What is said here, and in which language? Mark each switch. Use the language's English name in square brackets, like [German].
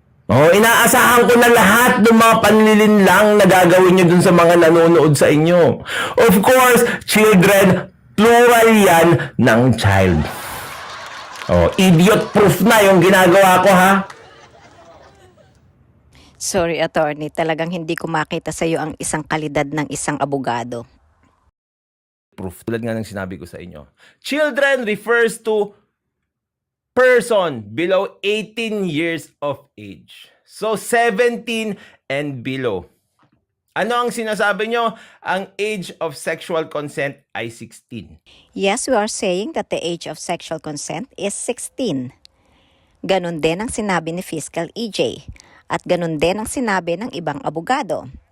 [Filipino] Inaasahan ko na lahat ng mga panlilinlang na gagawin nyo dun sa mga nanonood sa inyo. [English] Of course, children, plural [Filipino] yan ng [English] child. [Filipino] Idiot proof na yung ginagawa ko, ha? Sorry, attorney, talagang hindi ko makita sa iyo ang isang kalidad ng isang abogado. [English] Proof. [Filipino] Tulad nga ng sinabi ko sa inyo. [English] Children refers to person below 18 years of age. So, 17 and below. [Filipino] Ano ang sinasabi nyo? Ang age of sexual consent ay 16. [English] Yes, we are saying that the age of sexual consent is 16. [Filipino] Ganon din ang sinabi ni Fiscal EJ. At ganon din ang sinabi ng ibang abogado.